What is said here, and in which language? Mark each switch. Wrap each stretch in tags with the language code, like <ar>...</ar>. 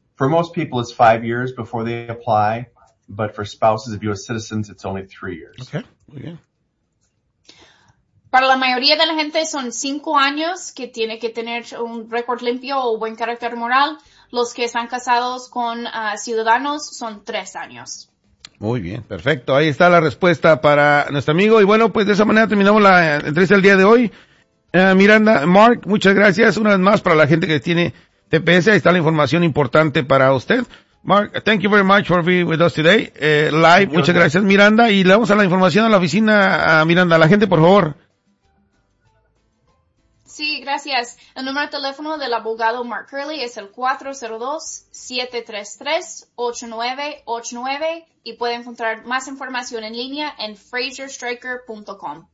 <en>For most people, it's 5 years before they apply, but for spouses of U.S. citizens, it's only 3 years. Okay.</en> <es>Para la mayoría de la gente son 5 años que tiene que tener un récord limpio o buen carácter moral. Los que están casados con ciudadanos son 3 años. Muy bien, perfecto. Ahí está la respuesta para nuestro amigo. Y bueno, pues de esa manera terminamos la entrevista del día de hoy. Miranda, Mark, muchas gracias. Una vez más para la gente que tiene TPS, ahí está la información importante para usted.</es> <en>Mark, thank you very much for being with us today.</en> <es>Live, muchas gracias, Miranda. Y le vamos a la información a la oficina, a Miranda. La gente, por favor. Sí, gracias. El número de teléfono del abogado Mark Curley es el 402-733-8989 y puede encontrar más información en línea en FraserStriker.com.</es>